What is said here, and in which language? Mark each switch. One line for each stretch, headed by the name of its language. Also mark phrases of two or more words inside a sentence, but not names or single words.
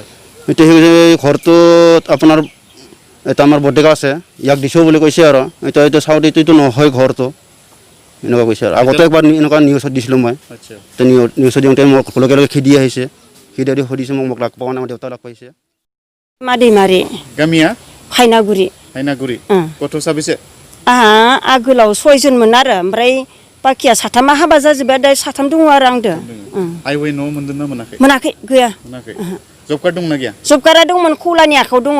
Assamese: এতিয়া সেই ঘৰটোত আপোনাৰ এটা আমাৰ বৰডেকা আছে ইয়াক দিছোঁ বুলি কৈছে আৰু এতিয়া এইটো চাউথ এইটো নহয় ঘৰটো এনেকুৱা কৈছে আৰু আগতে একবাৰ এনেকুৱা নিউজত দিছিলোঁ মই আচ্ছা এতিয়া নিউজত দিওঁতে মোক লগে লগে খেদি আহিছে খেদি আহি সুধিছে মোক লাগ পোৱা নাই আমাৰ দেউতা লাগ পাইছে
Bodo: मादैमारि गामिया खायनागुरि हायनागुरि गथ' साबेसे आहा आगोलाव 6 जनमोन आरो ओमफ्राय बाखिया साथामा हाबा जाजोब्बाय दा 3 दङ आरो आंदो आइवाइ न' मोनदोंना मोनाखै मोनाखै गैया मोनाखै
English: job card
Bodo: दंना गैया
English: job card
Bodo: दंमोन खौलानि आखायाव दङ